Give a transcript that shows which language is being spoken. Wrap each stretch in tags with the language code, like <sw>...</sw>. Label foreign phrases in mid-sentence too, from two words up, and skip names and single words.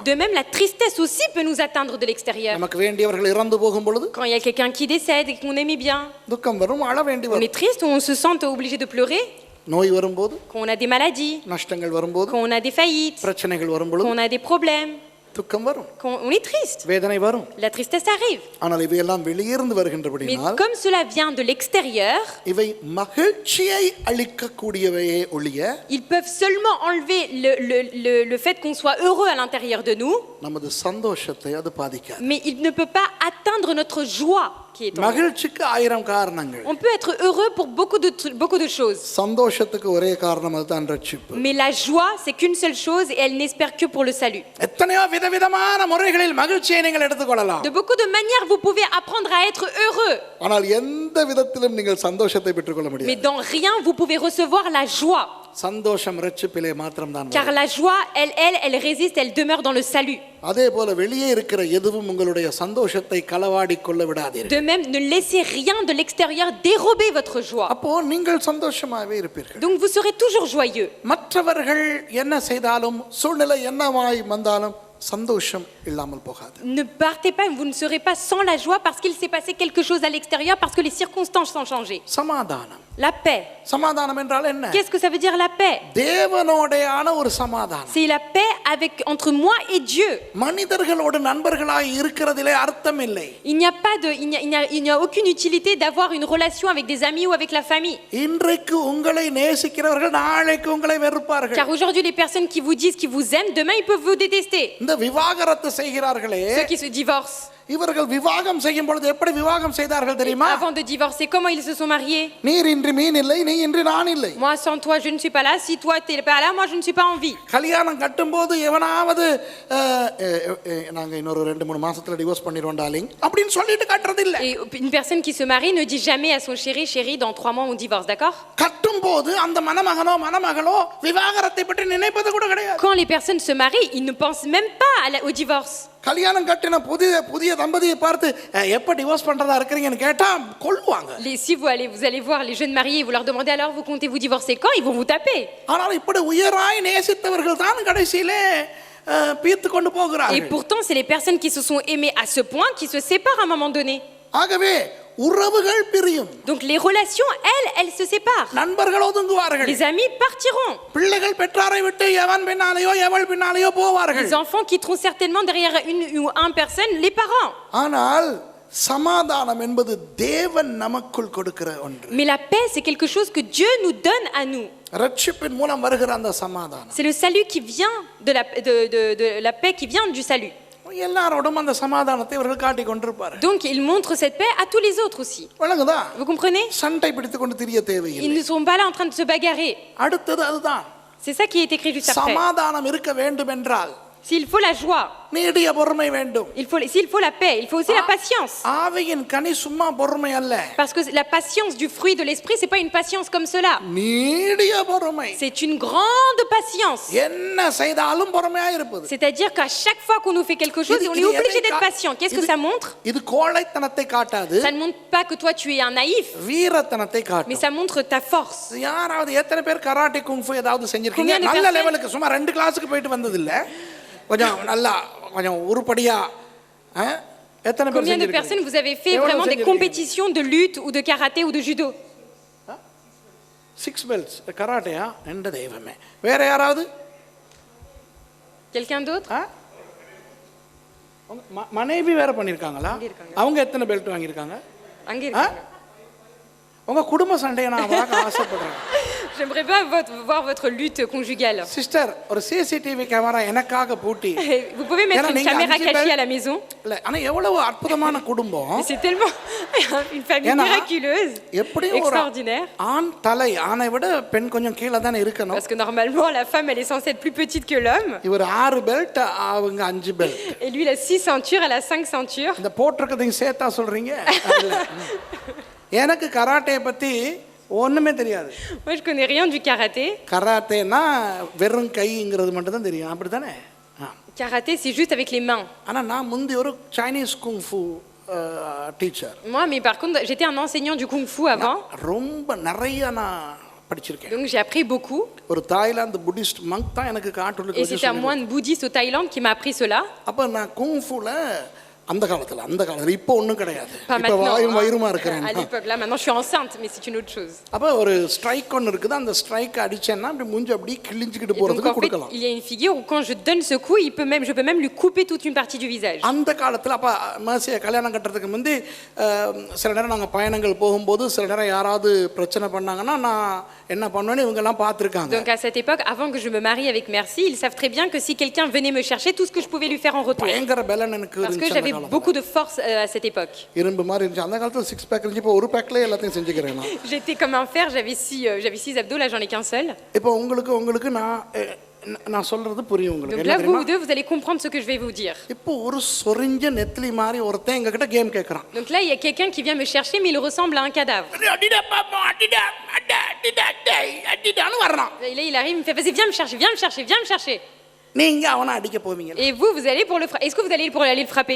<fr>de même la tristesse aussi peut nous atteindre de l'extérieur.</fr> <ta>நமக்கு வேண்டியவர்கள் இறந்து போகும் பொழுது</ta> <fr>Quand il y a quelqu'un qui décède et qu'on aimait bien,</fr> <ta>துக்கம் வரும், அழ வேண்டி</ta> <fr>on</fr> <ta>வரும்.</ta> <fr>est triste, on se sent obligé de pleurer.</fr> <ta>நோய் வரும்போது,</ta> <fr>quand on a des maladies,</fr> <ta>நஷ்டங்கள் வரும்போது,</ta> <fr>quand on a des faillites,</fr> <ta>பிரச்சனைகள் வரும்போது</ta> <fr>quand on a des problèmes,</fr> <ta>துக்கம் வரும்,</ta> <fr>quand on est triste.</fr> <ta>வேதனை வரும்.</ta> <fr>La tristesse arrive.</fr> <ta>ஆனால் இவையெல்லாம் வெளியிருந்து</ta> <fr>Mais</fr> <ta>வருகின்றபடினால்</ta> <fr>comme cela vient de l'extérieur,</fr> <ta>இவை மகிழ்ச்சியை அளிக்கக்கூடியவையே ஒழிய</ta> <fr>ils peuvent seulement enlever le fait qu'on soit heureux à l'intérieur de nous,</fr> <ta>நமது சந்தோஷத்தை அது பாதிக்காது.</ta> <fr>mais il ne peut pas atteindre notre joie qui est en nous.</fr> <ta>மகிழ்ச்சிக்கு 1000 காரணங்கள்,</ta> <fr>On peut être heureux pour beaucoup de choses.</fr> <ta>சந்தோஷத்துக்கு ஒரே காரணம் அதுதான் ரட்சிப்பு.</ta> <fr>Mais la joie, c'est qu'une seule chose et elle n'espère que pour le salut.</fr> <ta>எத்தனையோ விதவிதமான முறைகளில் மகிழ்ச்சியை நீங்கள் எடுத்துக்கொள்ளலாம்.</ta> <fr>De beaucoup de manières, vous pouvez apprendre à être heureux.</fr> <ta>ஆனால் எந்த விதத்திலும் நீங்கள் சந்தோஷத்தை பெற்றுக்கொள்ள</ta> <fr>Mais</fr> <ta>முடியாது.</ta> <fr>dans rien, vous pouvez recevoir la joie.</fr> <ta>சந்தோஷம் ரட்சிப்பிலே மாத்திரம்தான்</ta> <fr>Car</fr> <ta>வரும்.</ta> <fr>la joie, elle résiste, elle demeure dans le salut.</fr> <ta>அதே போல வெளியே இருக்கிற எதுவும் உங்களுடைய சந்தோஷத்தை களவாடி கொள்ள விடாதீர்கள்.</ta> <fr>De même, ne laissez rien de l'extérieur dérober votre joie.</fr> <ta>அப்போ நீங்கள் சந்தோஷமாகவே இருப்பீர்கள்.</ta> <fr>Donc vous serez toujours joyeux.</fr> <ta>மற்றவர்கள் என்ன செய்தாலும், சூழ்நிலை என்னவாய் வந்தாலும் சந்தோஷம் இல்லாமல் போகாது.</ta> <fr>Ne partez pas, vous ne serez pas sans la joie parce qu'il s'est passé quelque chose à l'extérieur, parce que les circonstances ont changé.</fr> <ta>சமாதானம்.</ta> <fr>La paix.</fr> <ta>சமாதானம் என்றால் என்ன?</ta> <fr>Qu'est-ce que ça veut dire la paix?</fr> <ta>தேவனோடையான ஒரு சமாதானம்.</ta> <fr>C'est la paix entre moi et Dieu.</fr> <ta>மனிதர்களோடு நண்பர்களாய் இருக்கிறதிலே அர்த்தம் இல்லை.</ta> <fr>Il n'y a aucune utilité d'avoir une relation avec des amis ou avec la famille.</fr> <ta>இன்றைக்கு உங்களை நேசிக்கிறவர்கள் நாளைக்கு உங்களை வெறுப்பார்கள்.</ta> <fr>Car aujourd'hui les personnes qui vous disent qu'ils vous aiment, demain ils peuvent vous détester.</fr> <ta>இந்த விவாகரத்து செய்கிறார்களே,</ta> <fr>Ceux qui se divorcent.</fr> <ta>இவர்கள் விவாகம் செய்யும் பொழுது எப்படி விவாகம் செய்தார்கள் தெரியுமா?</ta> <fr>Avant de divorcer, comment ils se sont mariés?</fr> <ta>நீர் இன்றி மீன் இல்லை, நீ இன்றி நான் இல்லை.</ta> <fr>Moi sans toi je ne suis pas là, si toi tu n'es pas là, moi je ne suis pas en vie.</fr> <ta>கல்யாணம் கட்டும்போது எவனாவது நாங்க இன்னொரு 2-3 மாசத்துல டிவோர்ஸ் பண்ணிடுவோம் டார்லிங் அப்படின்னு சொல்லிட்டு கட்டுறது இல்ல.</ta> <fr>Et une personne qui se marie ne dit jamais à son chéri, dans 3 mois on divorce, d'accord?</fr> <ta>கட்டும்போது அந்த மணமகனோ விவாகரத்தை பற்றி நினைப்பது கூட கிடையாது.</ta> <fr>Quand les personnes se marient, ils ne pensent même pas au divorce.</fr> <ta>கல்யாணம் கட்டின புதிய தம்பதியை பார்த்து எப்ப டிவோர்ஸ் பண்றதா இருக்கீங்கன்னு கேட்டா கொல்லுவாங்க.</ta> <fr>Si vous allez voir les jeunes mariés, vous leur demandez alors vous comptez vous divorcer quand, ils vont vous taper.</fr> <ta>ஆனால் இப்படி உயராய் நேசித்தவர்கள் தான் கடைசியிலே பீத்து கொண்டு</ta> <fr>Et</fr> <ta>போகிறார்கள்.</ta> <fr>pourtant c'est les personnes qui se sont aimées à ce point qui se séparent à un moment donné.</fr> <ta>ஆகவே உறவுகள் பிரியும்.</ta> <fr>Donc les relations, elles se séparent.</fr> <ta>நண்பர்கள் ஒதுங்குவார்கள்.</ta> <fr>Les amis partiront.</fr> <ta>பிள்ளைகள் பெற்றாரை விட்டு எவன் பின்னாலேயோ எவள் பின்னாலேயோ போவார்கள்.</ta> <fr>Les enfants quitteront certainement derrière une ou un personne les parents.</fr> <ta>ஆனால் சமாதானம் என்பது தேவன் நமக்குள் கொடுக்கிற ஒன்று.</ta> <fr>Mais la paix c'est quelque chose que Dieu nous donne à nous.</fr> <ta>ரட்சிப்பின் மூலம் வருகிற அந்த சமாதானம்</ta> <fr>C'est le salut qui vient de la paix qui vient du salut.</fr> <ta>எல்லாரோடும் அந்த சமாதானத்தை அவர்கள் காட்டிக் கொண்டிருப்பார்கள்.</ta> <fr>Donc ils montrent cette paix à tous les autres aussi.</fr> <ta>வழங்குதா?</ta> <fr>Vous comprenez?</fr> <ta>சண்டை பிடித்துக் கொண்டு திரிய</ta> <fr>Ils</fr> <ta>தேவையில்லை.</ta> <fr>ne sont pas là en train de se bagarrer.</fr> <ta>அடுத்தது அதுதான்.</ta> <fr>C'est ça qui est écrit juste après.</fr> <ta>சமாதானம் இருக்க வேண்டும் என்றால்</ta> <fr>S'il faut la joie,</fr> <ta>நீடிய பொறுமை வேண்டும்.</ta> <fr>s'il faut la paix, il faut aussi la patience.</fr> <ta>ஆவியின் கனி சும்மா பொறுமை அல்ல.</ta> <fr>Parce que la patience du fruit de l'esprit, c'est pas une patience comme cela.</fr> <ta>நீடிய பொறுமை.</ta> <fr>C'est une grande patience.</fr> <ta>என்ன செய்தாலும் பொறுமையா இருப்பது.</ta> <fr>C'est-à-dire qu'à chaque fois qu'on nous fait quelque chose, on est obligé d'être patient. Qu'est-ce que ça montre?</fr> <ta>இது கோழைத்தனத்தை காட்டாது.</ta> <fr>Ça ne montre pas que toi tu es un naïf,</fr> <ta>வீரத்தனத்தை</ta> <fr>mais</fr> <ta>காட்டும்.</ta> <fr>ça montre ta force.</fr> <ta>யாராவது எத்தனை பேர் கராட்டே குங்ஃபு ஏதாவது செஞ்சிருக்கீங்க?</ta> <fr>Combien de</fr> <ta>நல்ல</ta> <fr>personnes-</fr> <ta>லெவலுக்கு சும்மா 2 கிளாஸுக்கு போயிட்டு வந்தது இல்ல. கொஞ்சம் உருப்படியா எத்தனை பேர்</ta> <fr>Combien de</fr> <ta>செஞ்சிருக்கீங்க?</ta> <fr>personnes vous avez fait</fr> <ta>எவ்வளவு</ta> <fr>vraiment des</fr> <ta>செஞ்சிருக்கீங்க?</ta> <fr>compétitions de lutte ou de karaté ou de judo?</fr> <ta>6 belts கராட்டேயா? என்ற தெய்வமே. வேற யாராவது?</ta> <fr>Quelqu'un d'autre?</fr> <ta>மனைவி வேற பண்ணிருக்காங்களா? பண்ணிருக்காங்க. அவங்க எத்தனை பெல்ட் வாங்கியிருக்காங்க? அங்க இருக்காங்க. உங்க குடும்ப சண்டையை நான் பார்க்க ஆசைப்படுறேன்.</ta> <fr>J'aimerais bien voir votre lutte conjugale.</fr> <ta>சிஸ்டர், ஒரு</ta> <en>CCTV camera</en> <ta>எனக்காக பூட்டி.</ta> <fr>Vous pouvez mettre une caméra cachée à la maison.</fr> <ta>இல்ல, ஆனா எவ்வளவு அற்புதமான குடும்பம்.</ta> <fr>Mais c'est tellement une famille</fr> <ta>ஏன்னா,</ta> <fr>miraculeuse,</fr> <ta>எப்படி ஒரு</ta> <fr>extraordinaire.</fr> <ta>ஆண் தலை ஆணை விட பெண் கொஞ்சம் கீழே தானே இருக்கணும்.</ta> <fr>Parce que normalement la femme elle est censée être plus petite que l'homme.</fr> <ta>இவர் 6 பெல்ட், அவங்க 5 பெல்ட்.</ta> <fr>Et lui il a 6 ceintures, elle a 5 ceintures.</fr> <ta>இந்த போட்டிருக்கதையும் சேர்த்தா சொல்றீங்க? எனக்கு கராட்டே பத்தி ஒண்ணுமே தெரியாது.</ta> <fr>Moi je connais rien du karaté.</fr> <ta>கராத்தேனா வெறும் கைங்கிறது மட்டும் தான் தெரியும், அப்படித்தானே?</ta> <fr>Karaté c'est juste avec les mains.</fr> <ta>ஆனா நான் முந்தி ஒரு</ta> <en>Chinese kung fu teacher.</en> <fr>Moi mais par contre j'étais un enseignant du kung fu avant.</fr> <ta>ரொம்ப நிறைய நான் படிச்சிருக்கேன்.</ta> <fr>Donc j'ai appris beaucoup.</fr> <ta>ஒரு தாய்லாந்து</ta> <en>Buddhist monk</en> <ta>தான் எனக்கு காட்டுல</ta> <fr>Et c'est un moine bouddhiste au Thaïlande qui m'a appris cela.</fr> <ta>அப்ப நான் குங்ஃபுல அந்த காலத்துல இப்போ ஒண்ணும் கிடையாது.</ta> <fr>Pas</fr> <ta>இப்போ</ta> <fr>maintenant.</fr> <ta>வயிறுமா</ta> <fr>hein.</fr> <ta>இருக்கிறேன்.</ta> <fr>À l'époque, là, maintenant je suis enceinte, mais c'est une autre chose.</fr> <ta>அப்ப ஒரு ஸ்ட்ரைக் ஒன்று இருக்குது. அந்த ஸ்ட்ரைக் அடிச்சேன்னா அப்படி மூஞ்சி அப்படி கிழிஞ்சிக்கிட்டு</ta> <fr>Et donc</fr> <ta>போறதுக்கு</ta> <fr>en fait,</fr> <ta>கொடுக்கலாம்.</ta> <fr>il y a une figure où quand je donne ce coup, je peux même lui couper toute une partie du visage.</fr> <ta>அந்த காலத்துல அப்ப மேசியை கல்யாணம் கட்டுறதுக்கு முந்தி சில நேரம் நாங்க பயணங்கள் போகும்போது சில நேரம் யாராவது பிரச்சனை பண்ணாங்கன்னா நான் என்ன பண்ணுவேன்னு இவங்க எல்லாம் பார்த்துருக்காங்க.</ta> <fr>Donc à cette époque, avant que je me marie avec Merci, ils savent très bien que si quelqu'un venait me chercher, tout ce que je pouvais lui faire en retour.</fr> <ta>பயங்கர பலன் எனக்கு</ta> <fr>Parce que</fr> <ta>இருந்துச்சு</ta> <fr>j'avais</fr> <ta>அந்த காலத்துல.</ta> <fr>beaucoup de force à cette époque.</fr> <ta>இரும்பு மாதிரி இருந்துச்சு. அந்த காலத்துல 6 பேக் இருந்துச்சு. இப்போ ஒரு பேக்லயே எல்லாத்தையும் செஞ்சுக்கிறேன் நான்.</ta> <fr>J'étais comme un fer, j'avais 6 abdos, là j'en ai qu'un seul.</fr> <ta>இப்போ உங்களுக்கு நான் சொல்றது புரியும் உங்களுக்கு.</ta> <fr>Donc</fr> <ta>என்ன</ta> <fr>là,</fr> <ta>தெரியுமா?</ta> <fr>vous deux, vous allez comprendre ce que je vais vous dire.</fr> <ta>இப்போ ஒரு சொரிஞ்ச நெத்திலி மாதிரி ஒருத்தன் எங்க கிட்ட கேம் கேட்கறான்.</ta> <fr>Donc là, il y a quelqu'un qui vient me chercher, mais il ressemble à un cadavre.</fr> <ta>அடிடான்னு வர்றான்.</ta> <fr>Et là, il arrive, il me fait, vas-y, viens me chercher.</fr> <ta>நீங்க அவனை அடிக்க போவீங்க.</ta> <fr>Et vous allez pour le frapper. Est-ce que vous allez pour aller le frapper?</fr>